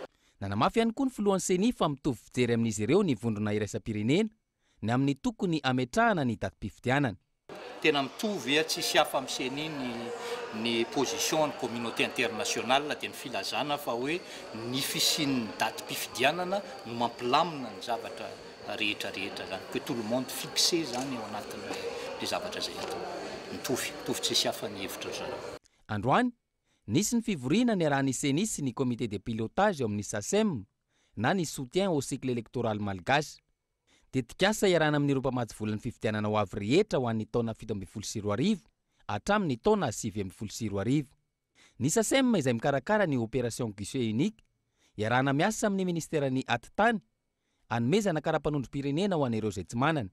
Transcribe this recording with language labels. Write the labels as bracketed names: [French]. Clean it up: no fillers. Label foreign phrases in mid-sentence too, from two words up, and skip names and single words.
[Malagasy] Nanamafy ihany koa ny filohan'ny seni fa mitovy fijery amin'izy ireo ny vondrona iraisam-pirenena ny amin'ny tokony ametrahana ny datim-pividianana. Tena mitovy tsisy hafa amin'ny seni ny position ny [French] communauté internationale [Malagasy] dia ny filazana fa hoe ny fisian'ny datim-pividianana no mampilamina ny zavatra rehetrarehetra zany [French] que tout le monde fixé [Malagasy] zany ao anatin'le zavatra zay atao. Mitovy tsisy hafa ny hevitra zany. Androany nisy ny fivoriana ny arahan'ny seni sy ny [French] comité de pilotage [Malagasy] eo amin'ny SACEM na ny [French] soutien au cycle électoral malgache. [Malagasy] Dia tikasa iarana amin'ireo mpamatsy volan'ny fividianana ho avy rehetra ho an'ny taona 2024 hatramin'ny taona 2024. Ny SACEM izay mikarakara ny [French] opération guichet unique [Malagasy] iarana miasa amin'ny ministerany atitany anomezana karapanondrom-pirenena ho an'ireo izay tsy manana.